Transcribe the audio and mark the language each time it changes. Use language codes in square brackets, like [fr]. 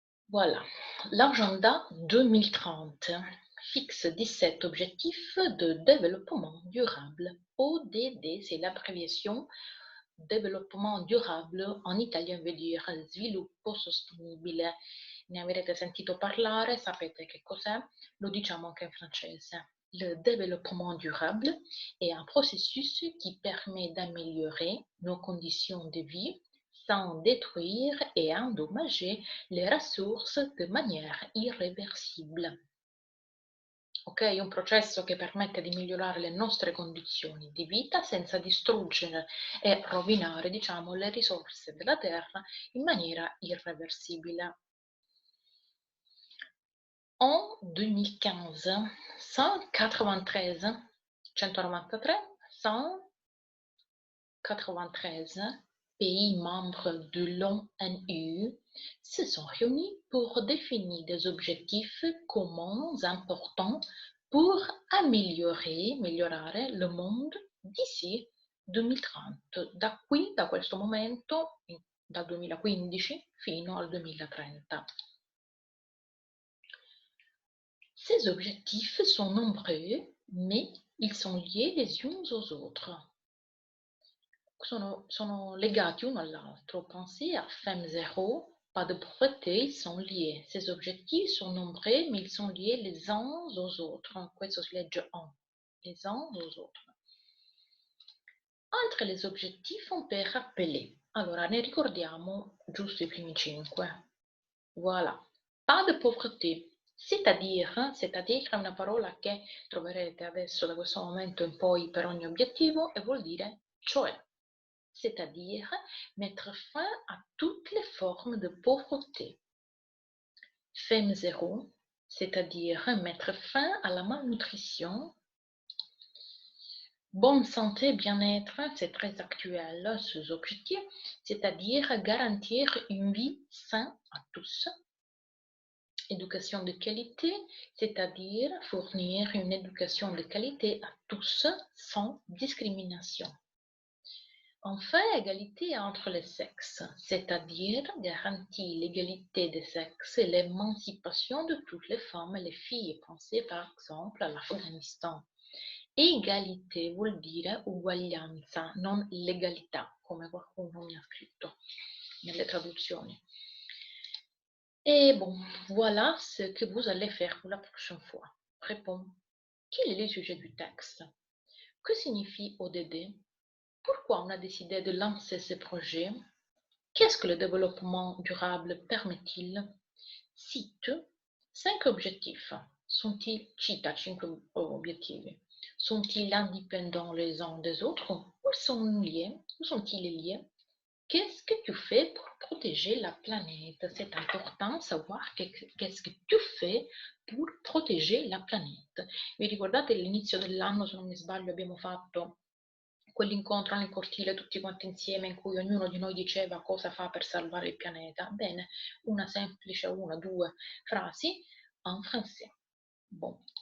[fr] Voilà, l'agenda 2030 fixe 17 objectifs de développement durable. ODD, c'est l'abréviation développement durable, en italien veut dire [it] sviluppo sostenibile. Ne avrete sentito parlare, sapete che cos'è? Lo diciamo anche in francese. [fr] Le développement durable est un processus qui permet d'améliorer nos conditions de vie sans détruire et endommager les ressources de manière irréversible. [it] Ok, un processo che permette di migliorare le nostre condizioni di vita senza distruggere e rovinare, diciamo, le risorse della terra in maniera irreversibile. [fr] En 2015, 193, 193 pays membres de l'ONU se sont réunis pour définir des objectifs communs importants pour migliorare le monde d'ici 2030, [it] da questo momento, dal 2015 fino al 2030. [fr] Ces objectifs sont nombreux, mais ils sont liés les uns aux autres. [it] Sono legati uno all'altro. [fr] Pensez à Femme Zéro, pas de pauvreté, ils sont liés. Ces objectifs sont nombreux, mais ils sont liés les uns aux autres. [it] Questo si legge [fr] en. Les uns aux autres. Entre les objectifs, on peut rappeler. [it] Allora, ne ricordiamo giusto i primi 5. Voilà. [fr] Pas de pauvreté. C'est-à-dire [it] è una parola che troverete adesso da questo momento in poi per ogni obiettivo e vuol dire cioè. [fr] C'est-à-dire mettre fin à toutes les formes de pauvreté. Femme zéro, c'est-à-dire mettre fin à la malnutrition. Bonne santé, bien-être, c'est très actuel, ces objectifs, c'est-à-dire garantir une vie saine à tous. Éducation de qualité, c'est-à-dire fournir une éducation de qualité à tous sans discrimination. Enfin, égalité entre les sexes, c'est-à-dire garantir l'égalité des sexes et l'émancipation de toutes les femmes et les filles. Pensez par exemple à l'Afghanistan. [it] Egalité vuol dire uguaglianza, non legalità, come qualcuno mi ha scritto nelle traduzioni. [fr] Et bon, voilà ce que vous allez faire pour la prochaine fois. Réponds. Quel est le sujet du texte? Que signifie ODD? Pourquoi on a décidé de lancer ce projet? Qu'est-ce que le développement durable permet-il? Cite 5 objectifs. Sont-ils, [it] cita 5 obiettivi. [fr] Sont-ils indépendants les uns des autres ou sont-ils liés? Qu'est-ce que tu fais pour protéger la planète? C'est important de savoir qu'est-ce que tu fais pour [it] proteggere [fr] la planète. [it] Vi ricordate all'inizio dell'anno, se non mi sbaglio, abbiamo fatto quell'incontro nel cortile tutti quanti insieme in cui ognuno di noi diceva cosa fa per salvare il pianeta? Bene, una semplice, una, due frasi [fr] en français. Bon.